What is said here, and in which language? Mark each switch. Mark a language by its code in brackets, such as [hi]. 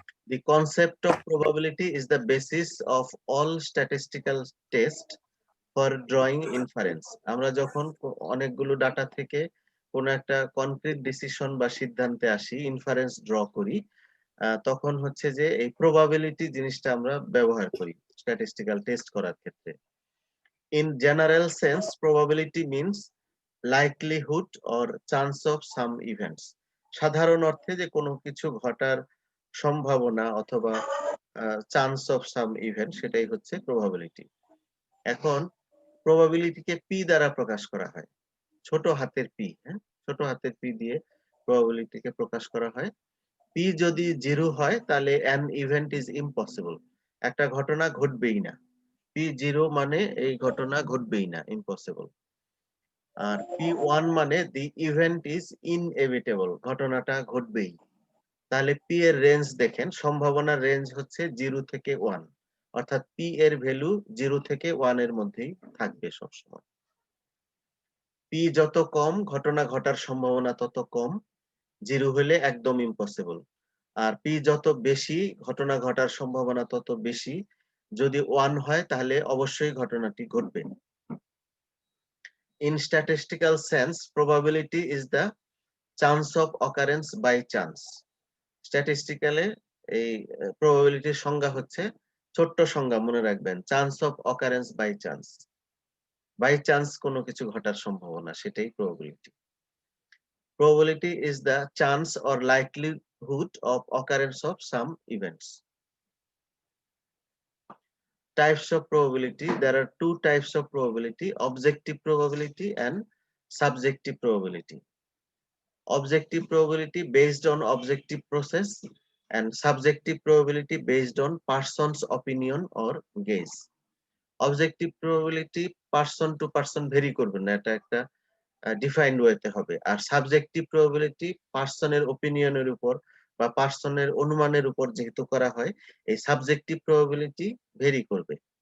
[en] The concept of probability is the basis of all statistical tests for drawing inference. [bn] আমরা যখন অনেকগুলো data থেকে কোন একটা কনক্রিট ডিসিশন বা সিদ্ধান্তে আসি, ইনফারেন্স ড্র করি, তখন হচ্ছে যে এই প্রবাবিলিটি জিনিসটা আমরা ব্যবহার করি স্ট্যাটিস্টিক্যাল টেস্ট করার ক্ষেত্রে। [en] In general sense, probability means likelihood or chance of some events. [bn] সাধারণ অর্থে যে কোনো কিছু ঘটার সম্ভাবনা অথবা [en] chance of some event, [bn] সেটাই হচ্ছে প্রবাবিলিটি। এখন প্রবাবিলিটিকে পি দ্বারা প্রকাশ করা হয়, ছোট হাতের পি। হ্যাঁ, ছোট হাতের পি দিয়ে প্রবাবিলিটিকে প্রকাশ করা হয়। পি যদি 0 হয় তাহলে [en] an event is impossible, [bn] একটা ঘটনা ঘটবেই না। পি 0 মানে এই ঘটনা ঘটবেই না, ইম্পসিবল। আর পি 1 মানে [en] the event is inevitable, [bn] ঘটনাটা ঘটবেই। তাহলে পি এর রেঞ্জ দেখেন, সম্ভাবনার রেঞ্জ হচ্ছে 0 থেকে 1, অর্থাৎ পি এর ভ্যালু 0 থেকে 1 এর মধ্যেই থাকবে সবসময়। পি যত কম, ঘটনা ঘটার সম্ভাবনা তত কম, 0 হলে একদম ইম্পসিবল। আর পি যত বেশি, ঘটনা ঘটার সম্ভাবনা তত বেশি, যদি 1 হয় তাহলে অবশ্যই ঘটনাটি ঘটবে। [en] In statistical sense, probability is the chance of occurrence by chance. [bn] স্ট্যাটিস্টিক্যালে এই প্রবাবিলিটির সংজ্ঞা হচ্ছে, ছোট্ট সংজ্ঞা মনে রাখবেন, [en] Chance of occurrence by chance. [bn] By chance কোনো কিছু ঘটার সম্ভাবনা, সেটাই probability. [en] Probability is the chance or likelihood of occurrence of some events. Types of probability: there are two types of probability: objective probability and subjective probability. Objective probability based on objective process and subjective probability based on person's opinion or guess. Objective probability person to person vary [bn] করবে না, এটা একটা defined ওয়েতে হবে। আর subjective probability পার্সনের ওপিনিয়নের উপর বা পার্সনের অনুমানের উপর যেহেতু করা হয়, এই সাবজেক্টিভ প্রবাবিলিটি ভেরি করবে।